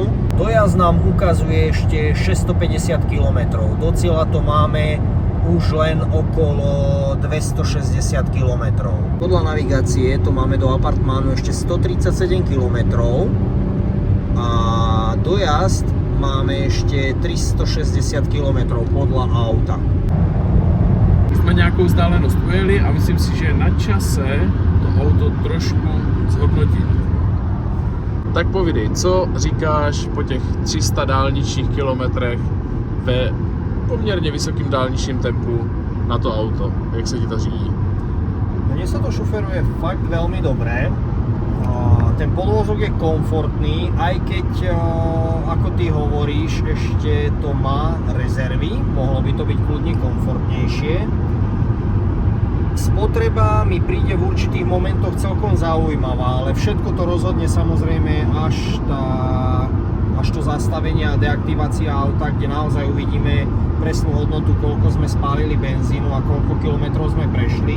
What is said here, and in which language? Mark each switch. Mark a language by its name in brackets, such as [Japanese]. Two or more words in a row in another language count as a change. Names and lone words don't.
[Slovak] Dojazd nám ukazuje ešte 650 km. Do cieľa to máme už len okolo 260 km. Podľa navigácie to máme do apartmánu ešte 137 km a dojazd máme ešte 360 km podľa auta. [Czech] Jsme nějakou vzdálenost ujeli a myslím si, že je na čase to auto trošku zhodnotit. Tak povídej, co říkáš po těch 300 dálničních kilometrech ve poměrně vysokým dálničním tempu na to auto? Jak se ti to řídí? [Slovak] Mne sa to šoferuje fakt veľmi dobre. Ten podvozok je komfortný, aj keď, ako ty hovoríš, ešte to má rezervy, mohlo by to byť kľudne komfortnejšie. Spotreba mi príde v určitých momentoch celkom zaujímavá, ale všetko to rozhodne samozrejme až to zastavenie a deaktivácia auta, kde naozaj uvidíme presnú hodnotu, koľko sme spálili benzínu a koľko kilometrov sme prešli.